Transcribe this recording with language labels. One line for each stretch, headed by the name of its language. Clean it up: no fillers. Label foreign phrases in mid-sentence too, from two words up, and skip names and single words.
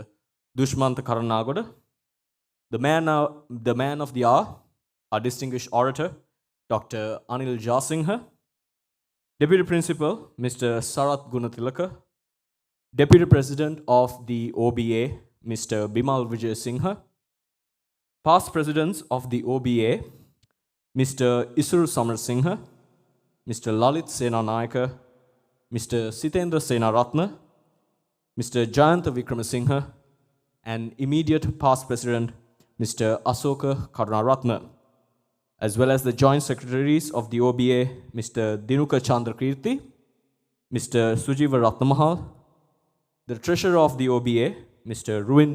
English: Dushmantha Karanagoda, the man of the hour, our distinguished orator, Dr. Anil Jasinghe, Deputy Principal, Mr. Sarath Gunathilaka, Deputy President of the OBA, Mr. Bimal Vijay Singha, past presidents of the OBA, Mr. Isuru Samarasinghe, Mr. Lalit Senanayaka, Mr. Sitendra Senaratne, Mr. Jayantha Wickramasinghe, and immediate past President Mr. Asoka Karunaratne, as well as the Joint Secretaries of the OBA, Mr. Dinuka Chandrakirti, Mr. Sujiva Ratnamahal, the Treasurer of the OBA, Mr. Ruin D.